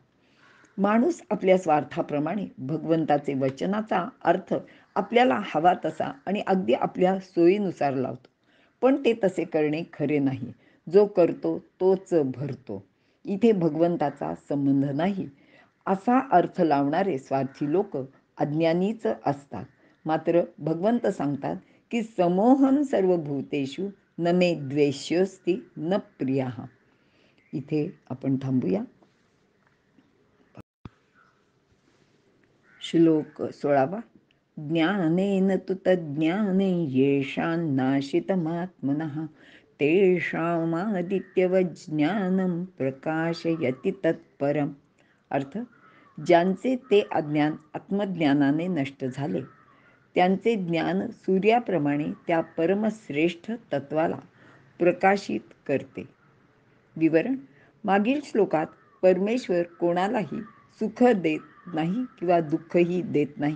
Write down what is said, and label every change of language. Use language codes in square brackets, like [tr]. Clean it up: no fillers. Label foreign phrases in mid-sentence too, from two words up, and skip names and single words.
[mr] माणूस आपल्या स्वार्थाप्रमाणे भगवंताचे वचनाचा अर्थ आपल्याला हवा तसा आणि अगदी आपल्या सोयीनुसार लावतो. पण ते तसे करणे खरे नाही. जो करतो तोच भरतो. इथे भगवंताचा संबंध नाही. असा अर्थ लावणारे स्वार्थी लोक अज्ञानीच असतात. मात्र भगवंत सांगतात की [sa] समोहम सर्वभूतेषु न मे द्वेष्योस्ति न प्रियः. [mr] इथे आपण थांबूया. श्लोक 16. [sa] ज्ञानेन तु तज्ज्ञाने येषान्नाशितमात्मनः तेषामादित्यवज्ज्ञानं प्रकाशयति तत्परम्. [mr] अर्थ, ज्यांचे ते अज्ञान आत्मज्ञानाने नष्ट झाले त्यांचे ज्ञान सूर्याप्रमाणे त्या परमश्रेष्ठ तत्वाला प्रकाशित करते. विवरण. मागील श्लोकात परमेश्वर कोणालाही सुख देत नाही किंवा दुःखही देत नाही.